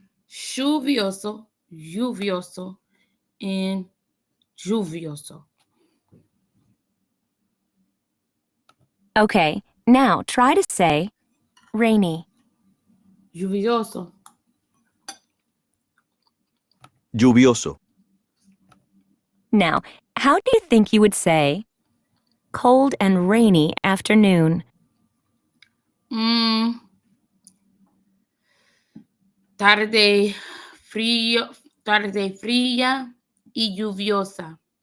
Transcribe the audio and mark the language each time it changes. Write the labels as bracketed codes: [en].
[es] Lluvioso, lluvioso, and lluvioso. [en] Okay, now try to say rainy. [es] Lluvioso. Lluvioso. [en] Now, how do you think you would say cold and rainy afternoon? [es] Tarde frío, tarde fría y lluviosa.